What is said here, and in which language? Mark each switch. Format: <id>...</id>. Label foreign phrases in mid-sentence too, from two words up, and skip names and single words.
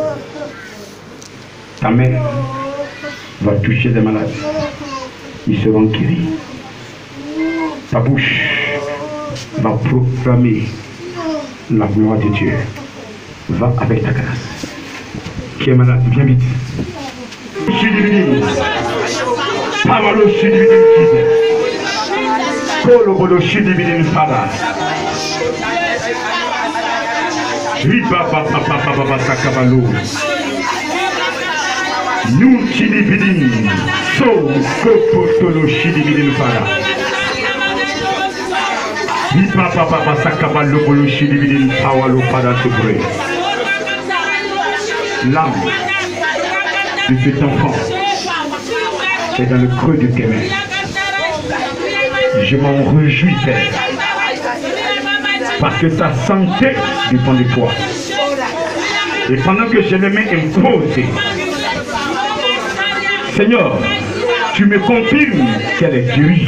<fr>Ta main va toucher des malades. Ils seront guéris. Ta bouche va proclamer la gloire de Dieu. Va avec ta grâce. Qui est malade, viens vite. Pawalo shidibidin Kolo bodo shidibidin fada. Riba papa papa sakabalo. Nous shidibidin so kopotolo shidibidin fada. Riba papa sakabalo bolo shidibidin pawalo fada</fr> <en>to pray.</en> <fr>l'âme de cet enfant est dans le creux de tes mains. Je m'en réjouis, Père, parce que sa santé dépend de toi. Et pendant que j'ai les mains imposées, Seigneur, tu me confirmes qu'elle est guérie.</fr>